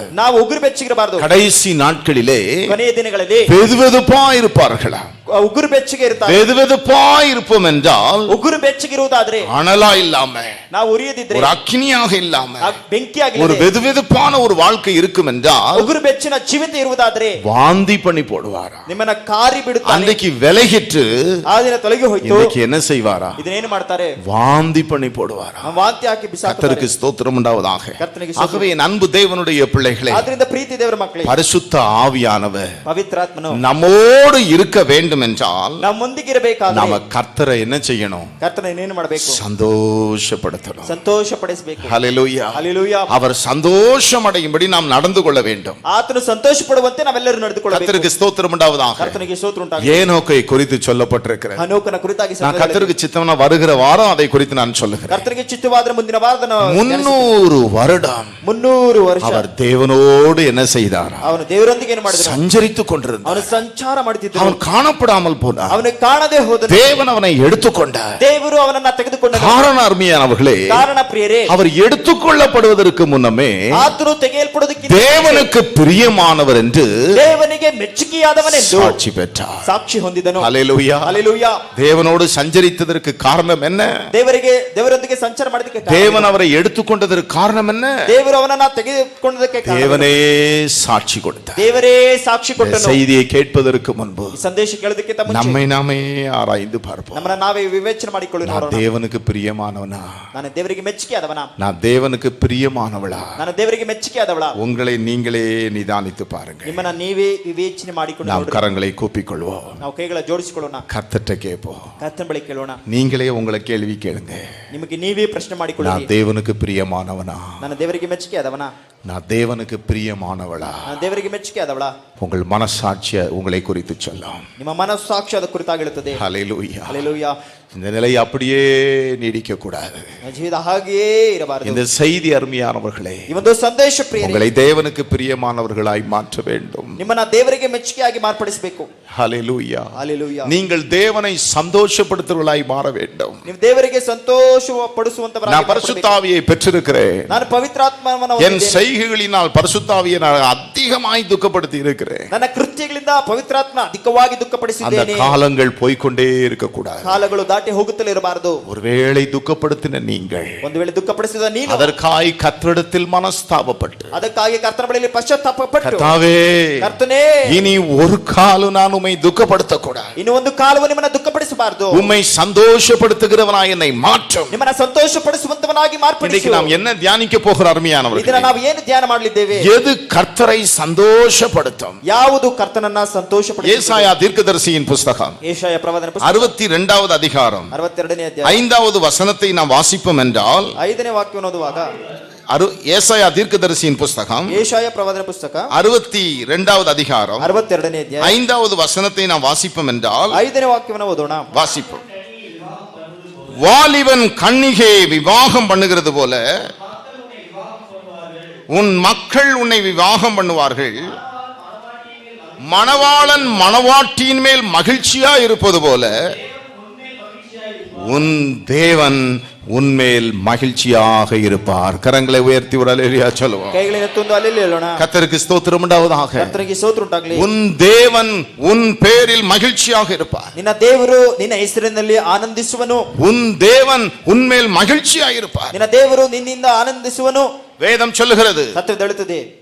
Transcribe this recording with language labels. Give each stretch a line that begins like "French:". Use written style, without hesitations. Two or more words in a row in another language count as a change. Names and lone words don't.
Kannada: ನಾವು ಉಗುರು ಬೆಚ್ಚಗಿರಬಾರದು.
Tamil: கடைசி நாட்களிலே
Kannada: ಕೊನೆಯ ದಿನಗಳಲ್ಲಿ
Tamil: வெதுவெதுப்பா இருப்பார்களா?
Kannada: ಉಗುರು ಬೆಚ್ಚಗೆ ಇರುತ್ತಾರೆ.
Tamil: வெதுவெதுப்பா இருப்போம் என்றால்
Kannada: ಉಗುರು ಬೆಚ್ಚಗಿರುವುದಾದ್ರೆ,
Tamil: அனலா இல்லாம,
Kannada: ನಾವು ಉರಿಯದಿದ್ರೆ,
Tamil: ஒரு அக்னியாக இல்லாம,
Kannada: ಬೆಂಕಿಯಾಗಿ
Tamil: ஒரு வெதுவெதுப்பான ஒரு வாழ்க்கை இருக்கும் என்றால்
Kannada: ಉಗುರು ಬೆಚ್ಚಿನ ಜೀವಿತ ಇರುವುದಾದ್ರೆ
Tamil: வாந்தி பண்ணி போடுவாரா?
Kannada: ನಿಮ್ಮನ್ನ ಕಾರಿ ಬಿಡುತ್ತಾನೆ.
Tamil: அன்றைக்கு விலகிட்டு
Kannada: ಆ ದಿನ ತೊಲಗಿ ಹೋಯ್ತು.
Tamil: இன்னைக்கு என்ன செய்வாரா?
Kannada: ಇದನ್ನೇನು ಮಾಡ್ತಾರೆ?
Tamil: வாந்தி பண்ணி போடுவாரா?
Kannada: ವಾಂತಿ ಹಾಕಿ ಬಿಸಾಕ್ತಾರೆ.
Tamil: கர்த்தருக்கு ஸ்தோத்திரம் உண்டாவதாக.
Kannada: ಕರ್ತನಿಗೆ ಸ್ತೋತ್ರ.
Tamil: ஆகவே என் அன்பு தேவனுடைய பிள்ளைகளே,
Kannada: ಆದ್ರಿಂದ ಪ್ರೀತಿ ದೇವರ ಮಕ್ಕಳೇ,
Tamil: பரிசுத்த ஆவியானவர்
Kannada: ಪವಿತ್ರಾತ್ಮನು
Tamil: நம்மோடு இருக்க வேண்டும் என்றால்
Kannada: ನಮ್ಮೊಂದಿಗಿರಬೇಕಾದ್ರೆ
Tamil: நாம கர்த்தரை என்ன செய்யணும்?
Kannada: ಕರ್ತನ ಏನೇನು ಮಾಡಬೇಕು?
Tamil: சந்தோஷப்படுத்தணும்.
Kannada: ಸಂತೋಷ ಪಡಿಸಬೇಕು.
Tamil: ஹalleluya.
Kannada: ಹಲ್ಲೆಲೂಯಾ.
Tamil: அவர் சந்தோஷம் அடையும்படி நாம் நடந்து கொள்ள வேண்டும்.
Kannada: ಆತನು ಸಂತೋಷ ಪಡುವಂತೆ ನಾವೆಲ್ಲರೂ ನಡೆದುಕೊಳ್ಳಬೇಕು.
Tamil: கர்த்தருக்கு ஸ்தோத்திரம் உண்டாவதாக.
Kannada: ಕರ್ತನಿಗೆ ಸ್ತೋತ್ರ ಉಂಟಾಗಲಿ.
Tamil: ஏனோக்கை குறித்து சொல்லப்பட்டிருக்கிறது.
Kannada: ಹನೋಕನ ಕುರಿತಾಗಿ
Tamil: நான் கர்த்தருக்கு சித்தம்னா வருகிற வாரம் அதை குறித்து நான் சொல்லுகிறேன்.
Kannada: ಕರ್ತನಿಗೆ ಚಿತ್ತವಾದರೆ ಮುಂದಿನ ವಾರದ
Tamil: 300 வருடம்
Kannada: 300 ವರ್ಷ
Tamil: அவர் தேவனோடு என்ன செய்தார்?
Kannada: ಅವನು ದೇವರೊಂದಿಗೆ ಏನು ಮಾಡಿದನು?
Tamil: சஞ்சரித்துக் கொண்டிருந்தார்.
Kannada: ಅವನು ಸಂಚಾರ ಮಾಡುತ್ತಿದ್ದನು.
Tamil: அவன் காணப்படாமல் போனார்.
Kannada: ಅವನು ಕಾಣದೆ ಹೋದನು.
Tamil: தேவன் அவனை எடுத்துக்கொண்டார்.
Kannada: ದೇವರು ಅವನನ್ನ ತೆಗೆದುಕೊಂಡನು.
Tamil: காரண அருமையானவர்களே,
Kannada: ಕಾರಣ ಪ್ರಿಯರೇ,
Tamil: அவர் எடுத்துக்கொள்ளப்படுவதற்கு முன்னமே
Kannada: ಆತನು ತೆಗೆಯಲ್ಪಡುವುದಕ್ಕಿಂತ
Tamil: தேவனுக்கு பிரியமானவர் என்று
Kannada: ದೇವನಿಗೆ ಮೆಚ್ಚುಗೆಯಾದವನೆಂದು
Tamil: சாட்சி பெற்றார்.
Kannada: ಸಾಕ್ಷಿ ಹೊಂದಿದನು.
Tamil: ஹalleluya.
Kannada: ಹಲ್ಲೆಲೂಯಾ.
Tamil: தேவனோடு சஞ்சரித்ததற்கு காரணம் என்ன?
Kannada: ದೇವರೊಂದಿಗೆ ಸಂಚಾರ ಮಾಡೋದಕ್ಕೆ
Tamil: தேவன் அவரை எடுத்துக்கொண்டதற்கு காரணம் என்ன?
Kannada: ದೇವರು ಅವನನ್ನ ತೆಗೆದುಕೊಂಡದಕ್ಕೆ ಕಾರಣ
Tamil: தேவனே சாட்சி கொடுத்தார்.
Kannada: ದೇವರೇ ಸಾಕ್ಷಿ ಕೊಟ್ಟನು.
Tamil: செய்தியை ಕೇட்பதற்கு முன்பு
Kannada: ಈ ಸಂದೇಶ ಕೇಳೋದಕ್ಕಿಂತ ಮುಂಚೆ
Tamil: நம்மை நாமே ஆராய்ந்து பார்ப்போம்.
Kannada: ನಮ್ಮನ್ನ ನಾವೇ ವಿವೇಚನೆ ಮಾಡಿಕೊಳ್ಳಿ
Tamil: நான்
Kannada: ನೋಡೋಣ.
Tamil: தேவனுக்கு பிரியமானவனா?
Kannada: ನಾನು ದೇವರಿಗೆ ಮೆಚ್ಚುಗೆ ಆದವನಾ?
Tamil: நான் தேவனுக்கு பிரியமானவளா?
Kannada: ನಾನು ದೇವರಿಗೆ ಮೆಚ್ಚುಗೆ ಆದವಳಾ?
Tamil: உங்களை நீங்களே நிதானித்து பாருங்க.
Kannada: ನಿಮ್ಮನ್ನ ನೀವೇ ವಿವೇಚನೆ ಮಾಡಿಕೊಂಡು
Tamil: நாம்
Kannada: ನೋಡ್ರಿ.
Tamil: கரங்களை கூப்பிக்கொள்வோம்.
Kannada: ನಾವು ಕೈಗಳ ಜೋಡಿಸಿಕೊಳ್ಳೋಣ.
Tamil: கர்த்தர்ட்ட கேட்போம்.
Kannada: ಕರ್ತನ ಬಳಿ ಕೇಳೋಣ.
Tamil: நீங்களே உங்களை கேள்வி கேளுங்க.
Kannada: ನಿಮಗೆ ನೀವೇ ಪ್ರಶ್ನೆ ಮಾಡಿಕೊಳ್ಳಿ.
Tamil: நான் தேவனுக்கு பிரியமானவனா?
Kannada: ನಾನು ದೇವರಿಗೆ ಮೆಚ್ಚುಗೆ ಆದವನಾ?
Tamil: நான் தேவனுக்கு பிரியமானவளா?
Kannada: ನಾನು ದೇವರಿಗೆ ಮೆಚ್ಚುಗೆ ಆದವಳಾ?
Tamil: உங்கள் மனசாட்சிய உங்களை குறித்து சொல்லும்.
Kannada: ನಿಮ್ಮ ಮನಸ್ಸಾಕ್ಷಿ ಅದ ಕುರಿತಾಗಿ ಹೇಳುತ್ತದೆ.
Tamil: ஹalleluya.
Kannada: ಹಲ್ಲೆಲೂಯಾ.
Tamil: இந்த நிலை அப்படியே நீடிக்க கூடாது.
Kannada: ಜೀವಿತ ಹಾಗೆಯೇ ಇರಬಾರದು.
Tamil: இந்த செய்தி அருமையானவர்களே,
Kannada: ಈ ಒಂದು ಸಂದೇಶ ಪ್ರಿಯರೇ,
Tamil: உங்களை தேவனுக்கு பிரியமானவர்களாய் மாற்ற வேண்டும்.
Kannada: ನಿಮ್ಮನ್ನ ದೇವರಿಗೆ ಮೆಚ್ಚುಗೆಯಾಗಿ ಮಾರ್ಪಡಿಸಬೇಕು.
Tamil: ஹalleluya.
Kannada: ಹಲ್ಲೆಲೂಯಾ.
Tamil: நீங்கள் தேவனை சந்தோஷப்படுத்துவர்களாய் மாற வேண்டும்.
Kannada: ನೀವು ದೇವರಿಗೆ ಸಂತೋಷ ಪಡಿಸುವಂತವರಾಗಿ
Tamil: நான் பரிசுத்தாவியை பெற்றிருக்கிறேன்.
Kannada: ನಾನು ಪವಿತ್ರಾತ್ಮವನ್ನು
Tamil: என்
Kannada: ಹೊಂದಿದ್ದೇನೆ.
Tamil: செய்கைகளினால் பரிசுத்தாவியை நான் அதிகமாய் துக்கப்படுத்தி இருக்கிறேன்.
Kannada: ನನ್ನ ಕೃತ್ಯಗಳಿಂದ ಪವಿತ್ರಾತ್ಮ ಅಧಿಕವಾಗಿ
Tamil: அந்த
Kannada: ದುಃಖಪಡಿಸಿದ್ದೇನೆ.
Tamil: காலங்கள் போய்க்கொண்டே இருக்கக்கூடாது.
Kannada: ಕಾಲಗಳು ದಾಟಿ ಹೋಗುತ್ತಲೇ ಇರಬಾರದು.
Tamil: ஒருவேளை துக்கப்படுத்தின நீங்கள்
Kannada: ಒಂದು ವೇಳೆ ದುಃಖಪಡಿಸಿದ ನೀನು
Tamil: அதற்காய் கர்த்தரிடத்தில் மனஸ்தாபப்பட்டு,
Kannada: ಅದಕ್ಕಾಗಿ ಕರ್ತನ ಬಳಿಯಲ್ಲಿ ಪಶ್ಚಾತ್ತಾಪಪಟ್ಟು,
Tamil: கர்த்தாவே,
Kannada: ಕರ್ತನೇ,
Tamil: இனி ஒரு காலம் நான் உம்மை துக்கப்படுத்தக்கூடாது,
Kannada: ಇನ್ನು ಒಂದು ಕಾಲವು ನಿಮ್ಮನ್ನ ದುಃಖಪಡಿಸಬಾರದು,
Tamil: உம்மை சந்தோஷப்படுத்துகிறவனாய் என்னை மாற்றும்.
Kannada: ನಿಮ್ಮನ್ನ ಸಂತೋಷಪಡಿಸುವಂತವನಾಗಿ ಮಾರ್ಪಡಿಸು.
Tamil: இன்னைக்கு நாம் என்ன தியானிக்க போகிற அருமையானவர்களே,
Kannada: ಇದನ್ನ ನಾವು ಏನು ಧ್ಯಾನ ಮಾಡಲಿದ್ದೇವೆ?
Tamil: எது கர்த்தரை சந்தோஷப்படுத்தும்?
Kannada: ಯಾವುದು ಕರ್ತನನ್ನ ಸಂತೋಷಪಡಿಸುತ್ತದೆ?
Tamil: ஏசாயா தீர்க்கதரிசியின் புஸ்தகம்
Kannada: ಯೆಶಾಯ ಪ್ರವಾದನ ಪುಸ್ತಕ
Tamil: 62வது அதிகாரம்
Kannada: 62ನೇ ಅಧ್ಯಾಯ
Tamil: 5வது வசனத்தை நாம் வாசிப்போம் என்றால்,
Kannada: 5ನೇ ವಾಕ್ಯವನ್ನು ಓದುವಾಗ,
Tamil: ஏசாயா தீர்க்கதரிசியின் புஸ்தகம்
Kannada: ಯೆಶಾಯ ಪ್ರವಾದನ ಪುಸ್ತಕ
Tamil: 62வது அதிகாரம்
Kannada: 62ನೇ ಅಧ್ಯಾಯ
Tamil: 5வது வசனத்தை நாம் வாசிப்போம் என்றால்,
Kannada: 5ನೇ ವಾಕ್ಯವನ್ನು ಓದೋಣ.
Tamil: வாசிப்போம். வாலிபன் கன்னிகை விவாகம் பண்ணுகிறது போல உன் மக்கள் உன்னை விவாகம் பண்ணுவார்கள். மணவாளன் மணவாட்டியின் மேல் மகிழ்ச்சியா இருப்பது போல உன் தேவன் உன்மேல் மகிழ்ச்சியாக இருப்பார். கரங்களை உயர்த்தி ஒரு அல்லேலூயா சொல்லுவோம்.
Kannada: ಕೈಗಳನ್ನೆತ್ತೊಂದು ಅಲ್ಲೆಲ್ಲಿ ಹೇಳೋಣ.
Tamil: கர்த்தருக்கு ஸ்தோத்திரம் உண்டாவதாக.
Kannada: ಕರ್ತನಿಗೆ ಸ್ತೋತ್ರ ಉಂಟಾಗಲಿ.
Tamil: உன் தேவன் உன் பேரில் மகிழ்ச்சியாக இருப்பார்.
Kannada: ನಿನ್ನ ದೇವರು ನಿನ್ನ ಹೆಸರಿನಲ್ಲಿ ಆನಂದಿಸುವನು.
Tamil: உன் தேவன் உன்மேல் மகிழ்ச்சியாக இருப்பார்.
Kannada: ನಿನ್ನ ದೇವರು ನಿನ್ನಿಂದ ಆನಂದಿಸುವನು.
Tamil: வேதம் சொல்லுகிறது.
Kannada: ಸತ್ಯವೇದ ಹೇಳುತ್ತದೆ.